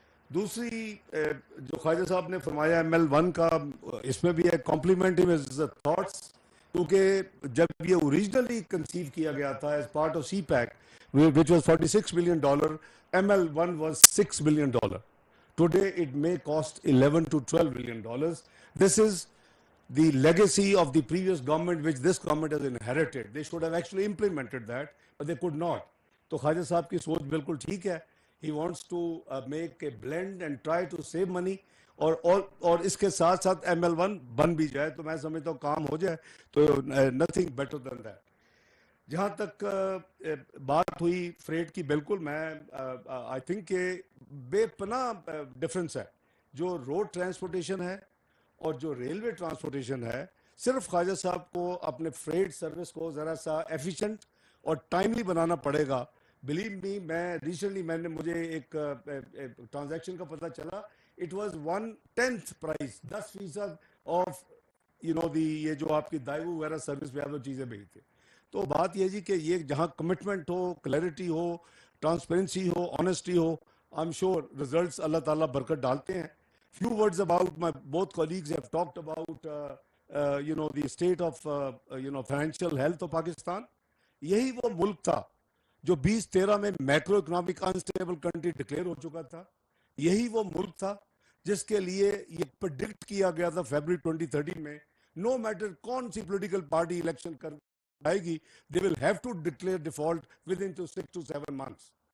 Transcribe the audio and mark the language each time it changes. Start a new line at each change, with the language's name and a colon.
Urdu: دوسری جو خواجہ صاحب نے فرمایا ML1 کا، اس میں بھی ہے کمپلیمنٹ ہز تھاٹس، کیونکہ جب یہ اوریجنلی کنسیو کیا گیا تھا as part of C pack
English: which was $46 billion, ML1 was $6 billion. Today it may cost $11 to $12 billion. This is the legacy of the previous government which this government has inherited. They should have actually implemented that, but they could not.
Urdu: تو خواجہ صاحب کی سوچ بالکل ٹھیک ہے.
English: He wants to make a blend and try to save money,
Urdu: اور اس کے ساتھ ساتھ ML1 بن بھی جائے تو میں سمجھتا ہوں کام ہو جائے, تو
English: nothing better than that.
Urdu: جہاں تک بات ہوئی فریٹ کی, بالکل میں آئی تھنک کہ بے پناہ ڈفرنس ہے جو روڈ ٹرانسپورٹیشن ہے اور جو ریلوے ٹرانسپورٹیشن ہے. صرف خواجہ صاحب کو اپنے فریٹ سروس کو ذرا سا ایفیشینٹ اور ٹائملی بنانا پڑے گا. بلیو می, میں ریسنٹلی مجھے ایک ٹرانزیکشن کا پتہ چلا, اٹ واز 1/10 پرائز, 10% آف یہ جو آپ کی دائیو وغیرہ سروس پہ آپ وہ چیزیں بھیجتے. تو بات یہ جی کہ یہ جہاں commitment ہو, clarity ہو, transparency ہو, honesty ہو,
English: I am sure
Urdu: results اللہ تعالیٰ برکت ڈالتے ہیں.
English: Few words about my both colleagues have talked about the state of financial health of Pakistan.
Urdu: یہی وہ ملک تھا جو 2013 میں macro economic unstable country declare ہو چکا تھا. یہی وہ ملک تھا جس کے لیے یہ پریڈکٹ کیا گیا تھا فیبرری 2013 میں, نو میٹر کون سی پولیٹیکل پارٹی الیکشن کر آئے گی,
English: they will have to declare default within 6 to 7 months.